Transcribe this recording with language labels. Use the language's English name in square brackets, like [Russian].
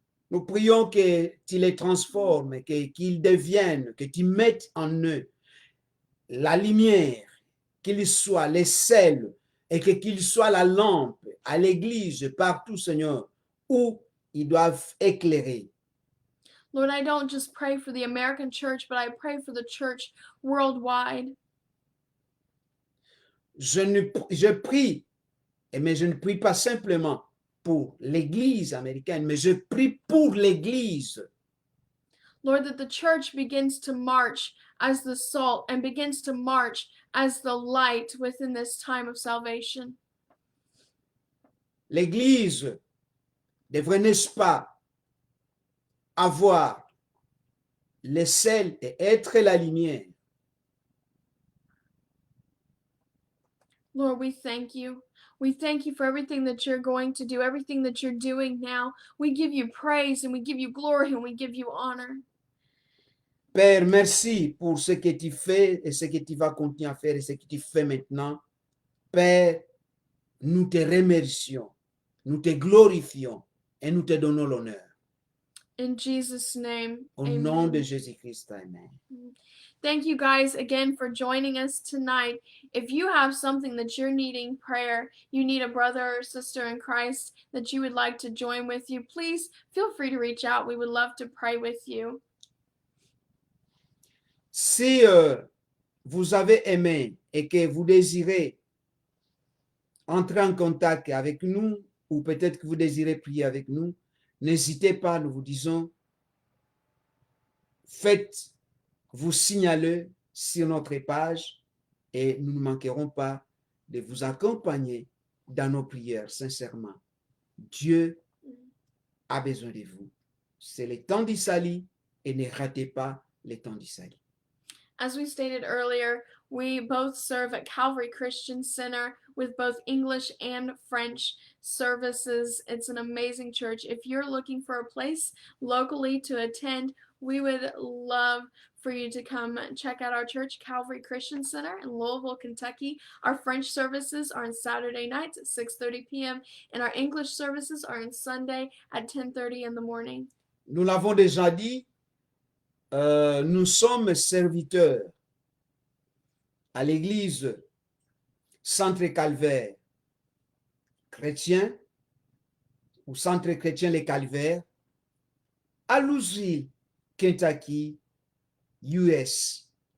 [French] Nous prions que tu les transformes, qu'ils deviennent, que tu mettes en eux la lumière, qu'ils soient les sels et qu'ils soient la lampe à l'église partout, Seigneur, où ils doivent éclairer. [English] Lord, I don't just pray for the American church, but I pray for the church worldwide. [French] Je prie, mais je ne prie pas simplement pour l'église américaine, mais je prie pour l'église. [English] Lord, that the church begins to march as the salt and begins to march as the light within this time of salvation. [French] L'église devrait, n'est-ce pas, avoir le sel et être la lumière. [English] Lord, we thank you. We thank you for everything that you're going to do, everything that you're doing now. We give you praise and we give you glory and we give you honor. [French] Père, merci pour ce que tu fais et ce que tu vas continuer à faire et ce que tu fais maintenant. Père, nous te remercions, nous te glorifions et nous te donnons l'honneur. [English] In Jesus' name, [French] Au [English] amen. [French] nom de Jésus-Christ, amen. [English] Thank you guys again for joining us tonight. If you have something that you're needing prayer, you need a brother or sister in Christ that you would like to join with you, please feel free to reach out. We would love to pray with you. [French] Si vous avez aimé et que vous désirez entrer en contact avec nous, ou peut-être que vous désirez prier avec nous, n'hésitez pas, nous vous disons, faites vous signaler sur notre page et nous ne manquerons pas de vous accompagner dans nos prières, sincèrement. Dieu a besoin de vous. C'est le temps du salut et ne ratez pas le temps du salut. [English] As we stated earlier, we both serve at Calvary Christian Center with both English and French services. It's an amazing church. If you're looking for a place locally to attend, we would love for you to come check out our church, Calvary Christian Center in Louisville, Kentucky. Our French services are on Saturday nights at 6:30 p.m. and our English services are on Sunday at 10:30 in the morning. [French] Nous l'avons déjà dit, nous sommes serviteurs à l'église Centre Calvaire chrétien ou Centre chrétien Les Calvaires à Louisville, Kentucky, US.